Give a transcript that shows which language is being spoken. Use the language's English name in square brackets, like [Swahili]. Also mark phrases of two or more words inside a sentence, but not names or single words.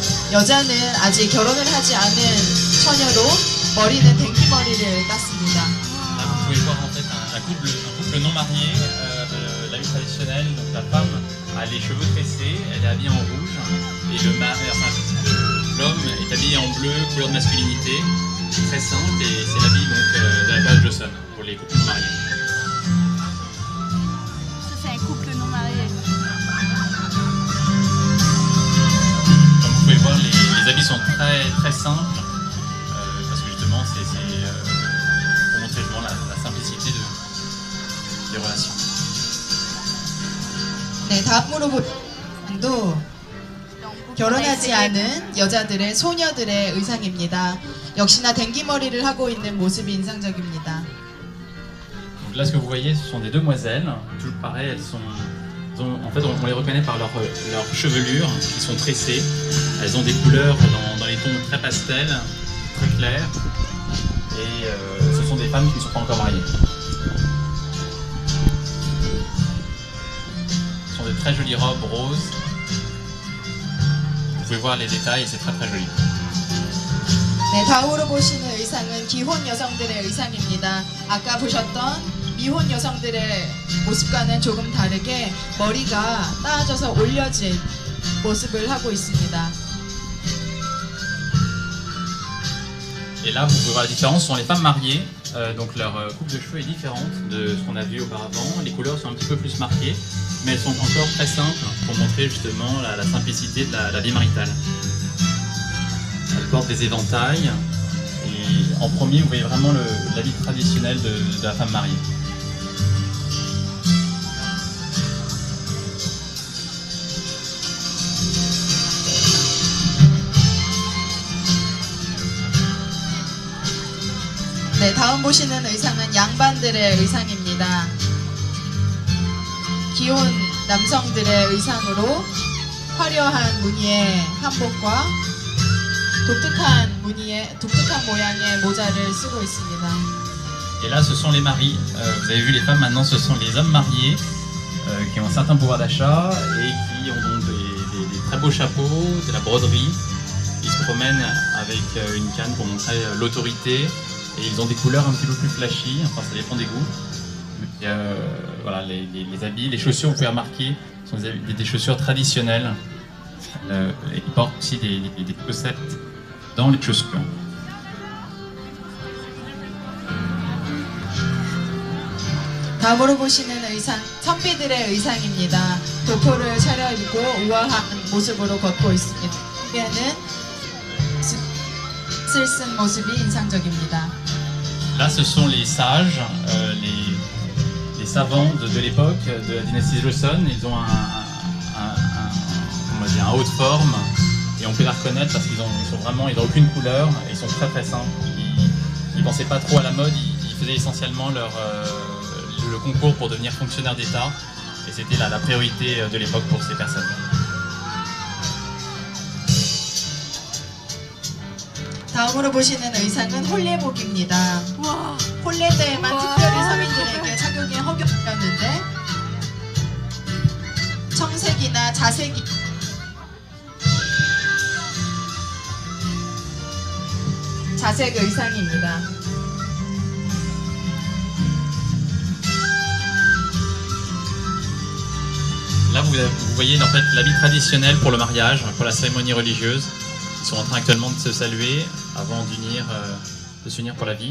[Korean] 여자는 아직 결혼을 하지 않은 처녀로 머리는 댕기머리를 땄습니다. [French] Là, vous pouvez voir en fait un couple non marié, la vie traditionnelle, donc la femme a les cheveux tressés, elle est habillée en rouge, et l'homme est habillé en bleu, couleur de masculinité, c'est très simple, et c'est l'habit donc de la période Joseon pour les couples non mariés. Ça, c'est un couple non marié. Comme vous pouvez voir, les habits sont très simples, parce que justement c'est pour montrer justement la simplicité des relations. [Korean] 네, 다음으로 도 결혼하지 않은 여자들의 소녀들의 의상입니다. 역시나 댕기머리를 하고 있는 모습이 인상적입니다. [French] Donc là, ce que vous voyez, ce sont des demoiselles. Toujours pareil, en fait, on les reconnaît par leur chevelure, qui sont tressées. Elles ont des couleurs dans les tons très pastels, très clairs. Et ce sont des femmes qui ne sont pas encore mariées. Ce sont des très jolies robes roses. Vous pouvez voir les détails et c'est très joli. [Korean] 네, 다음으로 보시는 의상은 기혼 여성들의 의상입니다. 아까 보셨던 미혼 여성들의 모습과는 조금 다르게 머리가 따져서 올려진 모습을 하고 있습니다. [French] Et là, vous pouvez voir la différence, ce sont les femmes mariées, donc leur coupe de cheveux est différente de ce qu'on a vu auparavant. Les couleurs sont un petit peu plus marquées, mais elles sont encore très simples pour montrer justement la simplicité de la vie maritale. Elles portent des éventails, et en premier, vous voyez vraiment l'habit traditionnel de la femme mariée. [Korean] 네, 다음 보시는 의상은 양반들의 의상입니다. 기혼 남성들의 의상으로 화려한 무늬의 한복과 독특한 모양의 모자를 쓰고 있습니다. [French] Et là, ce sont les maris. Vous avez vu les femmes, maintenant, ce sont les hommes mariés qui ont un certain pouvoir d'achat et qui ont donc des très beaux chapeaux, de la broderie. Ils se promènent avec une canne pour montrer l'autorité. Et ils ont des couleurs un petit peu plus flashy, enfin ça dépend des goûts. Mais, voilà, les habits, les chaussures, vous pouvez remarquer, sont des chaussures traditionnelles. Et ils portent aussi des chaussettes dans les chaussures. [Korean] 다음으로 보시는 의상, 선비들의 의상입니다. 도포를 차려입고 우아한 모습으로 걷고 있습니다. 선비는 쓸쓴 모습이 인상적입니다. [French] Là, ce sont les sages, les savants de l'époque, de la dynastie Joseon. Ils ont un haut de forme et on peut les reconnaître parce qu'ils n'ont aucune couleur et ils sont très simples. Ils ne pensaient pas trop à la mode, ils faisaient essentiellement le concours pour devenir fonctionnaire d'État et c'était la priorité de l'époque pour ces personnes. [Korean] 다음으로 보시는 의상은 홀례복입니다. 와. 홀례 때에만 특별히 서민들에게 착용이 허용되었는데 청색이나 자색이 자색 의상입니다. [French] Là, vous voyez en fait l'habit traditionnel pour le mariage, pour la cérémonie religieuse. Ils sont en train actuellement de se saluer avant de s'unir pour la vie.